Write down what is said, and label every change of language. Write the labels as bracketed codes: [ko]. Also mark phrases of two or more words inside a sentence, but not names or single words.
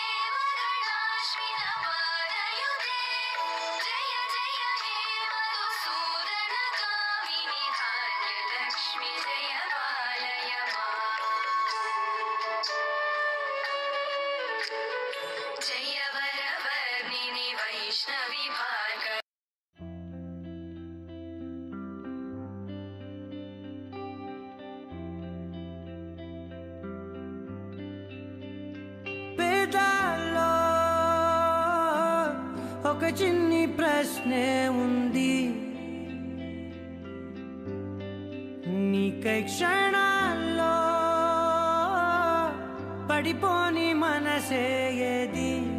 [sa] देवगणाश्रितपादयुते जय जय हे मधुसूदनकामिनि भाग्यलक्ष्मि जय पालय माम्। जय वरवर्णिनि वैष्णवि भार्गव [te] పేదాల్లో ఒక చిన్ని ప్రశ్నే ఉంది నీకై క్షణాల్లో పడిపోని మనసే ఏది